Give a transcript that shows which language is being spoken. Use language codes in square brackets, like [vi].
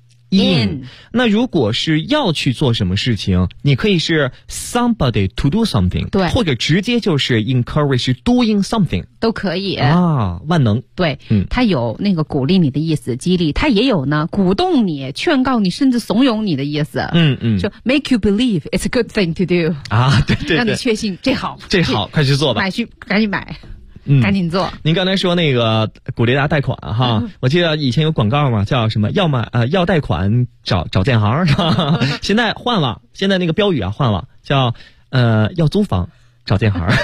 [zh] in。 那如果是要去做什么事情，你可以是 somebody to do something，对，或者直接就是 encourage doing something，都可以啊，万能。对，它有那个鼓励你的意思，激励，它也有呢，鼓动你、劝告你，甚至怂恿你的意思。 [en] 就 make you believe it's a good thing to do [zh] 啊，对对对，让你确信这好，这好，快去做吧，买去，赶紧买。赶紧做。您刚才说那个鼓励大家贷款哈，我记得以前有广告嘛，叫什么要贷款找建行，现在换了，现在那个标语啊换了，叫要租房找建行。